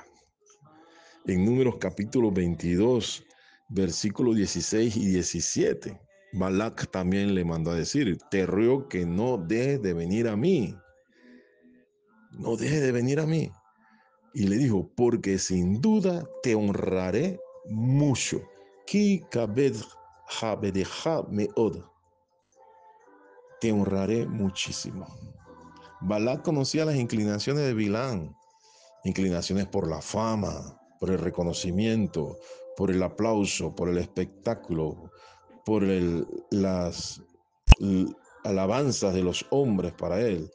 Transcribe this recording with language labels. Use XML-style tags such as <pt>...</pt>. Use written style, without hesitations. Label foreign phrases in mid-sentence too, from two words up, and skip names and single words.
<es>En Números capítulo 22, versículos 16 y 17, Balac también le mandó a decir, te ruego que no dejes de venir a mí, no dejes de venir a mí. Y le dijo, porque sin duda te honraré mucho.</es> <he>כי כבד אכבדך מאד.</he> <es>Te honraré muchísimo. Balac conocía las inclinaciones de Bilán, inclinaciones por la fama, por el reconocimiento, por el aplauso, por el espectáculo, por las alabanzas de los hombres para él.</es>